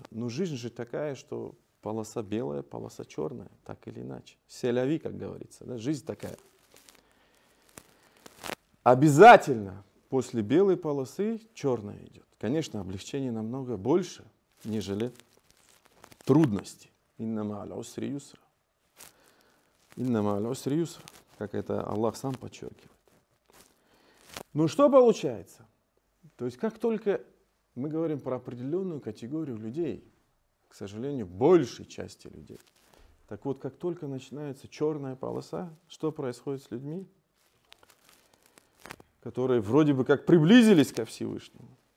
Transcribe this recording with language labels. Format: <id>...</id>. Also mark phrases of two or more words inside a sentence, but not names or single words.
<ru>Но жизнь же такая, что полоса белая, полоса черная, так или иначе. Селяви, как говорится, да? Жизнь такая. Обязательно после белой полосы черная идет. Конечно, облегчение намного больше, нежели трудности.</ru> <ar>إن مع العسر يسرا. إن مع العسر يسرا.</ar> <ru>Как это Аллах сам подчеркивает. Ну что получается? То есть как только мы говорим про определенную категорию людей, к сожалению, большей части людей, так вот, как только начинается черная полоса, что происходит с людьми, которые вроде бы как приблизились ко Всевышнему?</ru>